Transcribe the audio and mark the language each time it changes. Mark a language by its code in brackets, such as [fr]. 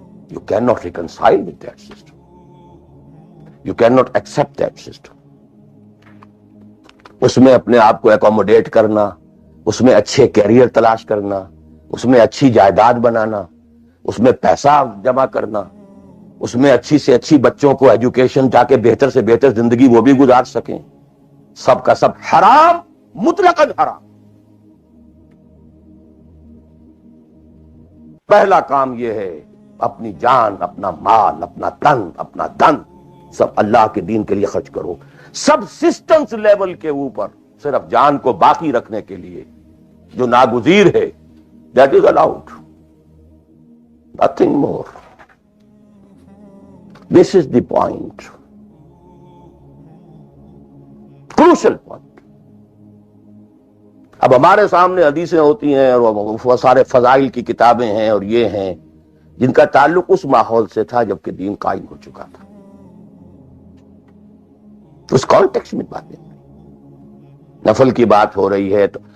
[en] You cannot reconcile with that system. You cannot accept that system. [ur] اس میں اپنے آپ کو اکوموڈیٹ کرنا، اس میں اچھے کیریئر تلاش کرنا، اس میں اچھی جائیداد بنانا، اس میں پیسہ جمع کرنا، اس میں اچھی سے اچھی بچوں کو ایجوکیشن جا کے بہتر سے بہتر زندگی وہ بھی گزار سکیں، سب کا سب حرام، مطلقاً حرام. پہلا کام یہ ہے اپنی جان، اپنا مال، اپنا تن، اپنا دھن سب اللہ کے دین کے لیے خرچ کرو. سب سسٹمز لیول کے اوپر صرف جان کو باقی رکھنے کے لیے جو ناگزیر ہے، [en] that is allowed, nothing more. This is the point, crucial point. [ur] اب ہمارے سامنے حدیثیں ہوتی ہیں اور وہ سارے فضائل کی کتابیں ہیں اور یہ ہیں جن کا تعلق اس ماحول سے تھا جبکہ دین قائم ہو چکا تھا. اس کانٹیکسٹ میں باتیں، نفل کی بات ہو رہی ہے تو